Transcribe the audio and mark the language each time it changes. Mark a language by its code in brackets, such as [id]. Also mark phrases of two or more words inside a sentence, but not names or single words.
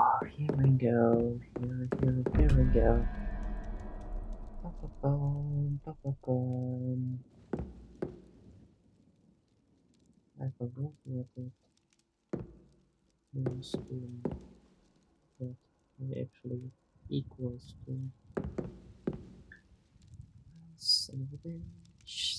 [en] Here we go. Here we go. Ba-ba-bum, ba-ba-bum. I forgot what it means to what it actually equals to. Son of a bitch.